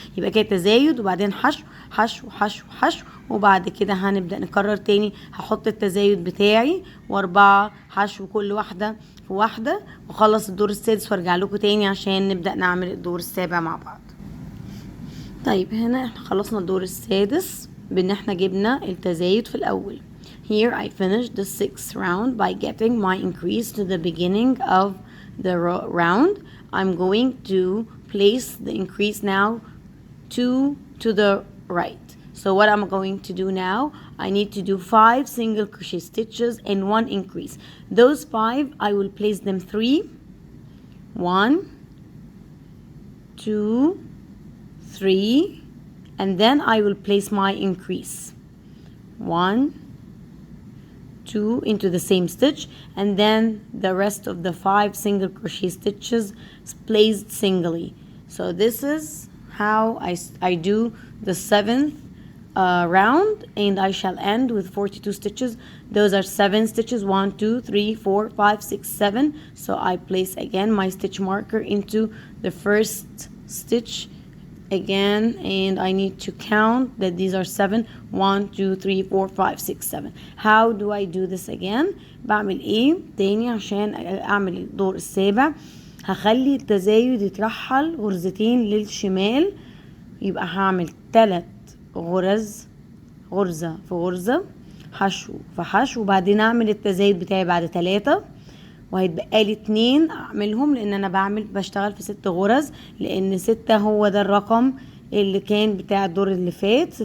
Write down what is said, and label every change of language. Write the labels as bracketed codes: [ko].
[ar] يبقى كده تزايد وبعدين حشو حشو حشو حشو، وبعد كده هنبدا نكرر تاني. هحط التزايد بتاعي و4 حشو كل واحده في واحده، واخلص الدور السادس وارجع لكم تاني عشان نبدا نعمل الدور السابع مع بعض. طيب هنا احنا خلصنا الدور السادس بان احنا جبنا التزايد في الاول. [en] Here I finished the 6th round by getting my increase to the beginning of the round. I'm going to place the increase now to the right. So what I'm going to do now, I need to do 5 single crochet stitches and 1 increase. Those 5 I will place them 3, 1, 2, 3, and then I will place my increase 1, 2 into the same stitch, and then the rest of the 5 single crochet stitches placed singly. So this is how I do the 7th round, and I shall end with 42 stitches. Those are 7 stitches, 1, 2, 3, 4, 5, 6, 7. So I place again my stitch marker into the first stitch again, and I need to count that these are 7. 1, 2, 3, 4, 5, 6, 7. How do I do this again? [ar] بعمل ايه تاني عشان اعمل الدور السابع؟ هخلي التزايد يترحل غرزتين للشمال، يبقى هعمل 3 غرز، غرزة في غرزة، حشو في حشو، وبعدين اعمل التزايد بتاعي بعد 3، وهيتبقى لي 2 اعملهم لان انا بشتغل في 6 غرز، لان 6 هو ده الرقم اللي كان بتاع الدور اللي فات.